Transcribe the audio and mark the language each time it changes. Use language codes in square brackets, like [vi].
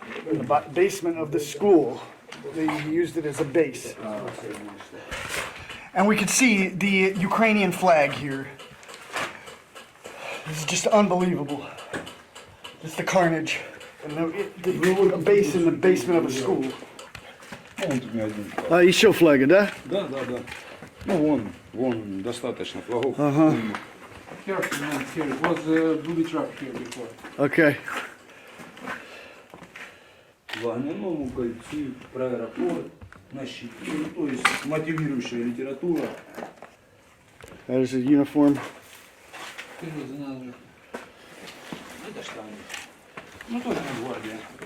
[en] In the basement of the school, they used it as a base. And we could see the Ukrainian flag here. This is just unbelievable. Just the carnage. And a base in the basement of a school. [ru] Ну, вон тут не один. А еще флага, да? Да. Ну, вон достаточно флагов. Ага. [en] Here, it was a booby trap here before. [ru] Окей. В огняному кольцу, про аэропорт, на щите, ну, то есть мотивирующая литература. [en] There's a uniform. Here was another. [ru] Это штаны. Ну, тоже не гвардия.